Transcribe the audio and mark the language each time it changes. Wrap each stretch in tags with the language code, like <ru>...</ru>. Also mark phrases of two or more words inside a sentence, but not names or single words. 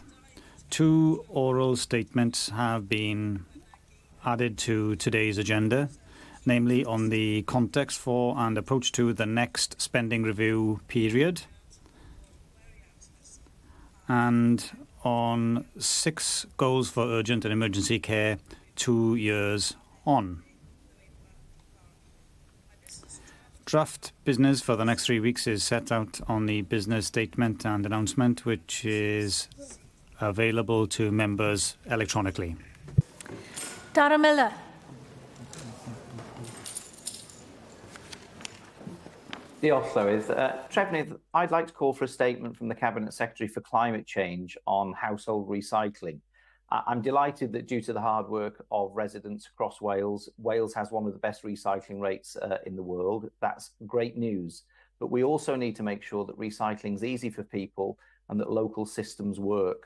<en>2 oral statements have been added to today's agenda, namely on the context for and approach to the next spending review period, and on 6 goals for urgent and emergency care 2 years on. Draft business for the next 3 weeks is set out on the business statement and announcement, which is available to members electronically. Dara Miller.</en> <cy>Diolch, Llywydd. Trefnydd,</cy> <en>I'd like to call for a statement from the Cabinet Secretary for Climate Change on household recycling. I'm delighted that due to the hard work of residents across Wales, Wales has one of the best recycling rates in the world. That's great news. But we also need to make sure that recycling is easy for people and that local systems work.</en>